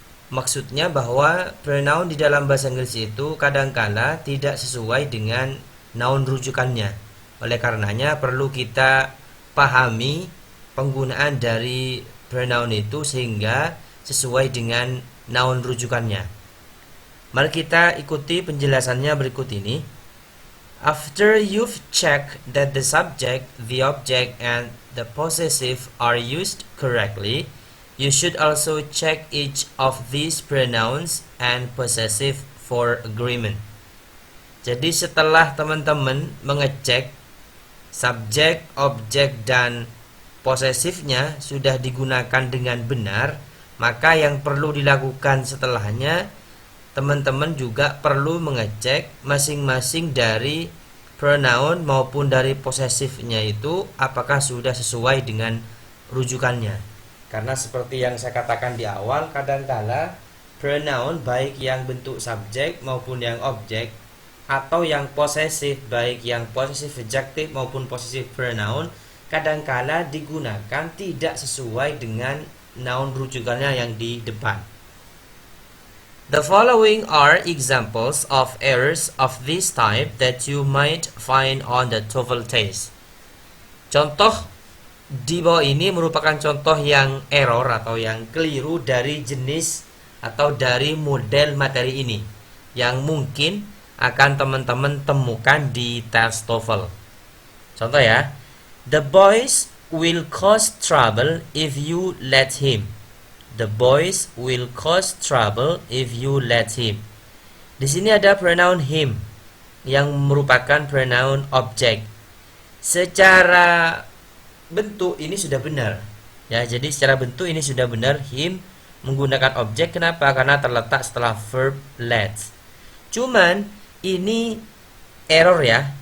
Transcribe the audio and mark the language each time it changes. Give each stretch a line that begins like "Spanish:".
Indonesian: Maksudnya bahwa pronoun di dalam bahasa Inggris itu kadangkala tidak sesuai dengan noun rujukannya. Oleh karenanya perlu kita pahami penggunaan dari pronoun itu sehingga sesuai dengan noun rujukannya. Mari kita ikuti penjelasannya berikut ini.
English: After you've checked that the subject, the object, and the possessive are used correctly, you should also check each of these pronouns and possessive for agreement.
Indonesian: Jadi setelah teman-teman mengecek subjek, objek, dan posesifnya sudah digunakan dengan benar, maka yang perlu dilakukan setelahnya, teman-teman juga perlu mengecek masing-masing dari pronoun maupun dari posesifnya itu apakah sudah sesuai dengan rujukannya. Karena seperti yang saya katakan di awal, kadangkala pronoun baik yang bentuk subjek maupun yang objek, atau yang posesif baik yang posesif adjective maupun posesif pronoun, kadangkala digunakan tidak sesuai dengan noun rujukannya yang di depan.
English: The following are examples of errors of this type that you might find on the TOEFL test.
Indonesian: Contoh di bawah ini merupakan contoh yang error atau yang keliru dari jenis atau dari model materi ini yang mungkin akan teman-teman temukan di tes TOEFL. Contoh ya,
English: the boys will cause trouble if you let him. The boys will cause trouble if you let him.
Indonesian: Di sini ada pronoun him yang merupakan pronoun objek. Secara bentuk ini sudah benar. Ya, jadi secara bentuk ini sudah benar, him menggunakan objek. Kenapa? Karena terletak setelah verb let. Cuman ini error ya.